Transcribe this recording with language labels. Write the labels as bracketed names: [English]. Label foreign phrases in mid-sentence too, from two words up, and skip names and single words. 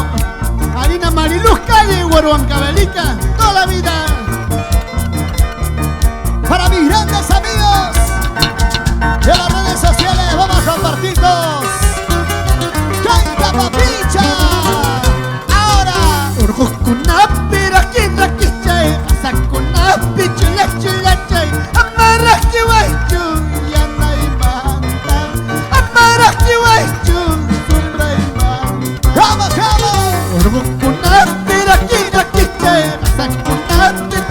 [Spanish] Harina Mariluz Calle, Huaruancabelica, toda la vida. Para mis grandes amigos de las redes sociales, vamos a compartir todos. ¡Canta, papicha! Ahora. [Quechua] Urjuskunapira kinrakichay, sakunapi chulachulachay, amaraki waichu, yanaimanta, amaraki waichu, sumbraimanta. [Spanish] ¡Vamos, vamos! [Quechua] Urjuskunapira kinrakichay, sakunapi